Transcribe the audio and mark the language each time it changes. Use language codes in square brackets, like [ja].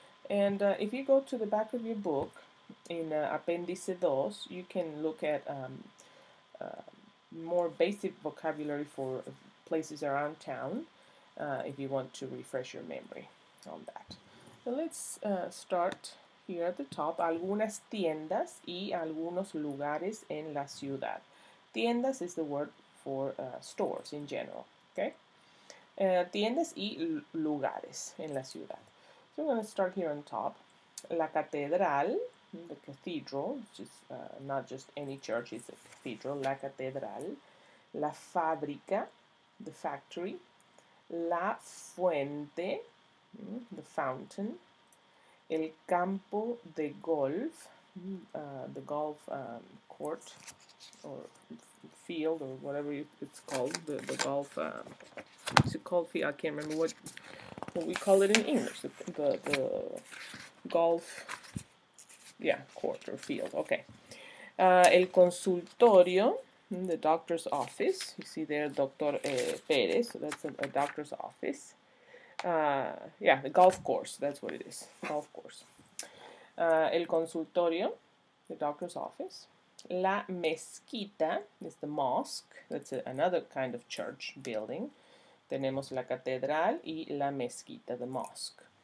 [en] And if you go to the back of your book in Apéndice 2, you can look at more basic vocabulary for places around town if you want to refresh your memory on that. So let's start here at the top. [es] Algunas tiendas y algunos lugares en la ciudad. [en] Tiendas is the word for stores in general. Okay. [es] Tiendas y lugares en la ciudad. [en] So I'm going to start here on top. [es] La catedral, [en] the cathedral, which is not just any church, it's a cathedral, [es] la catedral, la fábrica, [en] the factory, [es] la fuente, [en] the fountain, [es] el campo de golf, [en] the golf court or field or whatever it's called, the golf, what's it called? I can't remember what we call it in English, the golf, yeah, court or field. Okay. [es] El consultorio, [en] the doctor's office. You see there, Dr. Perez, so that's a doctor's office. Yeah, the golf course, that's what it is, golf course. [es] El consultorio, [en] the doctor's office. [es] La mezquita [en] is the mosque, that's another kind of church building. [es] Tenemos la catedral y la mezquita, [en] the mosque.